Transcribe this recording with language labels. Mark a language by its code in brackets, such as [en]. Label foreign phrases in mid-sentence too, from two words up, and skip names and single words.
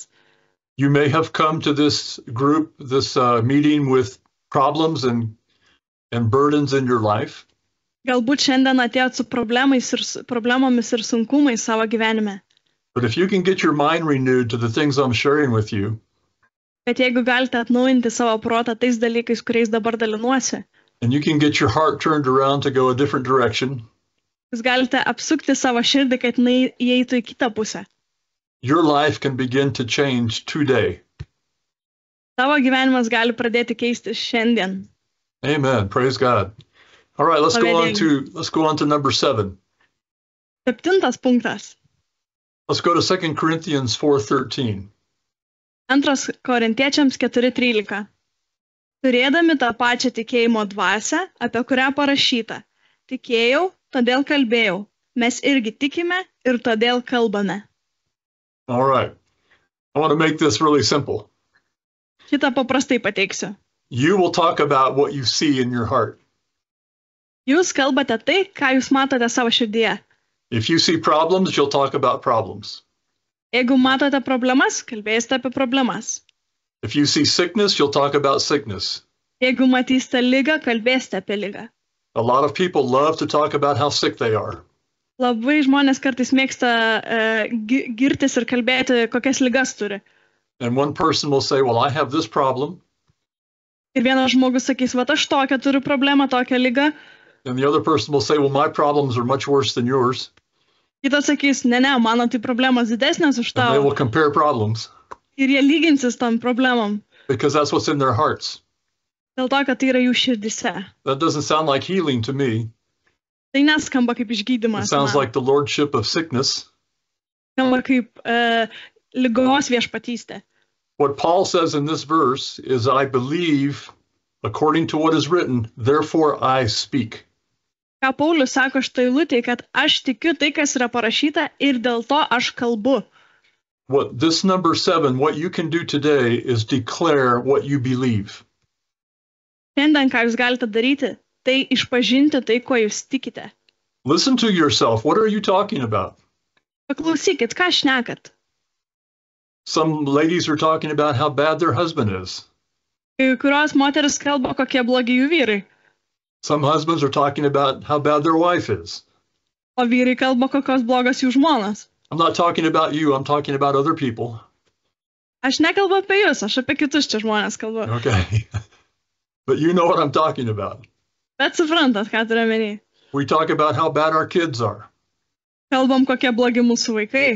[en] You may have come to this group, this meeting with problems and burdens in your life. [lt] Galbūt šiandien atėjot su problemomis ir sunkumais savo gyvenime. [en] But if you can get your mind renewed to the things I'm sharing with you, [lt] Bet jeigu galite atnaujinti savo protą tais dalykais, kuriais dabar dalinuosi, [en] and you can get your heart turned around to go a different direction, [lt] jūs galite apsukti savo širdį, kad jinai įeitų į kitą pusę. [en] your life can begin to change today. [lt] Tavo gyvenimas gali pradėti keistis šiandien. [en] Amen. Praise God. All right, let's go on to number 7. [lt] 7 punktas. [en] Let's go to 2 Corinthians 4:13. [lt] 2 Korintiečiams 4:13. Turėdami tą pačią tikėjimo dvasią, apie kurią parašyta: tikėjau, todėl kalbėjau. Mes irgi tikime ir todėl kalbame. [en] All right. I want to make this really simple. [lt] Šitą paprastai pateiksiu. [en] You will talk about what you see in your heart. [lt] Jūs kalbate tai, ką jūs matote savo širdyje. [en] If you see problems, you'll talk about problems. [lt] Jeigu matote problemas, kalbėsite apie problemas. [en] If you see sickness, you'll talk about sickness. [lt] Jeigu matysite ligą, kalbėsite apie ligą. [en] A lot of people love to talk about how sick they are. [lt] Labai žmonės kartais mėgsta girtis ir kalbėti, kokias ligas turi. [en] And one person will say, well, I have this problem. [lt] Ir vienas žmogus sakys, va, aš tokią turiu problemą, tokią ligą. [en] And the other person will say, well, my problems are much worse than yours. [lt] Kitas sakys, ne, mano tai problemos didesnės už [en] And they will [lt] tavo. [en] compare problems [lt] Ir jie lyginsis tom problemom. [en] because that's what's in their hearts. [lt] Dėl to, kad tai yra jų širdise. [en] That doesn't sound like healing to me. [lt] Tai neskamba kaip [en] It [lt] išgydymas. [en] sounds [lt] Man. [en] like the lordship of sickness. [lt] Skamba kaip ligos viešpatystė. [en] What Paul says in this verse is, I believe according to what is written, therefore I speak. [lt] Ką Paulius sako štai eilutėje, kad aš tikiu tai, kas yra parašyta ir dėl to aš kalbu. [en] What this number 7, what you can do today is declare what you believe. [lt] Šiandien, ką jūs galite daryti, tai išpažinti tai, ko jūs tikite. [en] Listen to yourself. What are you talking about? [lt] Paklausykit, ką šnekat. [en] Some ladies are talking about how bad their husband is. [lt] Kai kurios moteris kalba, kokie blogi jų vyrai. [en] Some husbands are talking about how bad their wife is. [lt] O vyrai kalba, kokios blogos jų žmonos. [en] I'm not talking about you. I'm talking about other people. [lt] Aš nekalbu apie jūs, aš apie kitus čia žmonės kalbu. [en] Okay. But you know what I'm talking about. [lt] Bet suprantat, ką turiu omeny. [en] We talk about how bad our kids are. [lt] Kalbam, kokie blogi mūsų vaikai,